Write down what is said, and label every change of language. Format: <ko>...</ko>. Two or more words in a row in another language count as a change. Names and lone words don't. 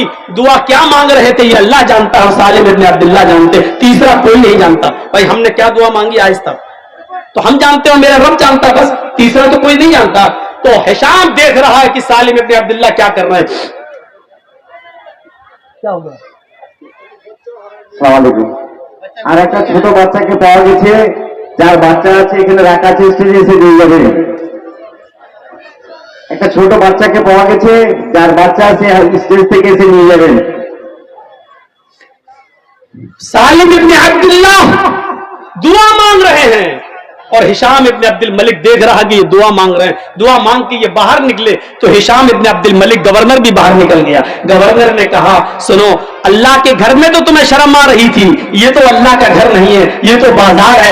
<ur>دعا کیا مانگ رہے تھے یہ اللہ جانتا ہے, سالم ابن عبداللہ جانتے, تیسرا کوئی نہیں جانتا. بھائی ہم نے کیا دعا مانگی آہستہ تو ہم جانتے ہو, میرا رب جانتا, بس تیسرا تو کوئی نہیں جانتا. تو ہشام دیکھ رہا ہے کہ سالم ابن عبداللہ کیا کر رہے ہیں. کیا ہوگا</ur> <ar>السلام عليكم.</ar> <bn>আর একটা ছোট বাচ্চাকে পাওয়া গেছে, যার বাচ্চা আছে এখানে রাখা আছে, স্টেজে এসে দিয়ে যাবে. একটা ছোট বাচ্চাকে পাওয়া গেছে, যার বাচ্চা আছে স্টেজ থেকে এসে নিয়ে যাবেন.</bn> <ur>سالم ابن عبداللہ دعا مانگ رہے ہیں اور ہشام ابن عبد الملک دیکھ رہا کہ یہ دعا مانگ رہے ہیں. دعا مانگ کے یہ باہر نکلے تو ہشام ابن عبد الملک گورنر بھی باہر نکل گیا. گورنر نے کہا سنو, اللہ کے گھر میں تو تمہیں شرم آ رہی تھی, یہ تو اللہ کا گھر نہیں ہے, یہ تو بازار ہے.</ur>